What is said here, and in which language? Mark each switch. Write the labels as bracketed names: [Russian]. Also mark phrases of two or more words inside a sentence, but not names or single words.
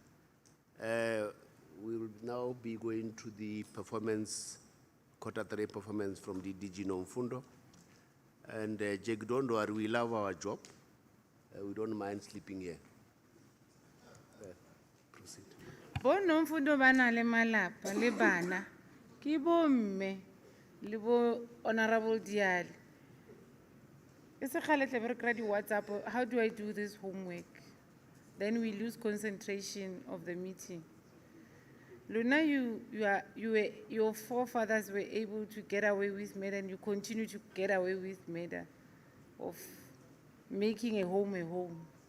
[English] We will now be going to the performance, Q3 performance from the DG Nomfundo. And Jake, don't worry, we love our job. We don't mind sleeping here. Proceed. [Southern Sotho] Bo Nomfundo bana le malapa le bana ki bo mme le bo honorable Dial. [English] It's a WhatsApp. How do I do this homework? Then we lose concentration of the meeting. Luna, your forefathers were able to get away with murder, and you continue to get away with murder of making a home a home.